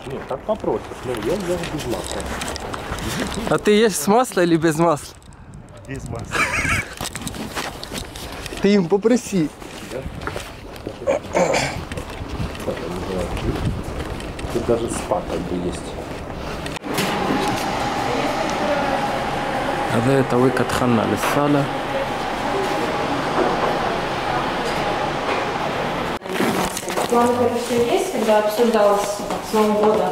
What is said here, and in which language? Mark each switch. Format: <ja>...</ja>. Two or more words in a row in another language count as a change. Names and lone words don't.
<ru>Нет, как попросишь. Ну, я взял без масла. А ты ешь с масла или без масла? Без масла. Ты им попроси. Тут даже спа как бы есть.</ru> <ar>هذا تويكا دخلنا للصالة.</ar> <ru>План, конечно, есть, когда обсуждалось с Нового года.</ru>